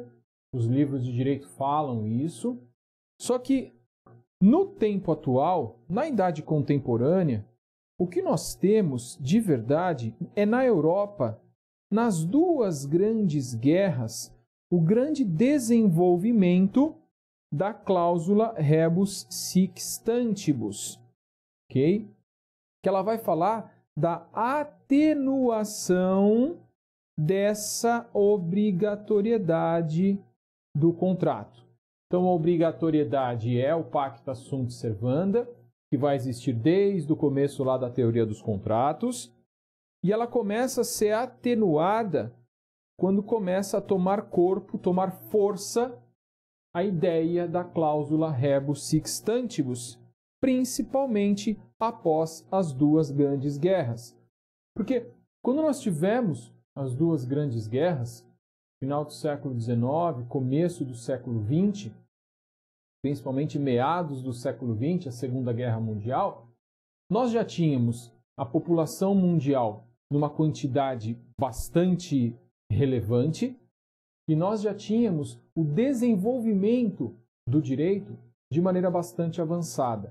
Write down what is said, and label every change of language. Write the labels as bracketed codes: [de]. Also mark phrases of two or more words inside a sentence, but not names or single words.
[pt] os livros de direito falam isso, só que no tempo atual, na Idade Contemporânea, o que nós temos de verdade é na Europa, nas duas grandes guerras, o grande desenvolvimento da cláusula [la] rebus sic stantibus, [pt] ok? Que ela vai falar da atenuação dessa obrigatoriedade do contrato. Então, a obrigatoriedade é o [la] pacta sunt servanda, [pt] que vai existir desde o começo lá da teoria dos contratos, e ela começa a ser atenuada quando começa a tomar corpo, tomar força, a ideia da cláusula [la] rebus sic stantibus, [pt] principalmente após as duas grandes guerras. Porque quando nós tivemos as duas grandes guerras, final do século XIX, começo do século XX, principalmente meados do século XX, a Segunda Guerra Mundial, nós já tínhamos a população mundial numa quantidade bastante relevante e nós já tínhamos o desenvolvimento do direito de maneira bastante avançada.